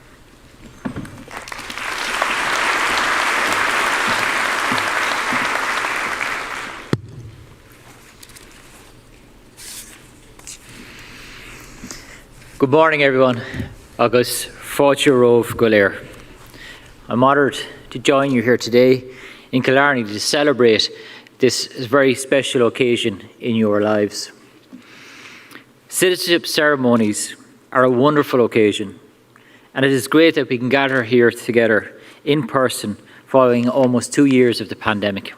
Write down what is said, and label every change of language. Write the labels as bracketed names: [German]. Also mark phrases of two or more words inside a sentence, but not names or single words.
[English] Good morning, everyone. [Irish] Agus Fáilte Rómh go léir. [English] I'm honoured to join you here today in Killarney to celebrate this very special occasion in your lives. Citizenship ceremonies are a wonderful occasion, and it is great that we can gather here together in person following almost 2 years of the pandemic.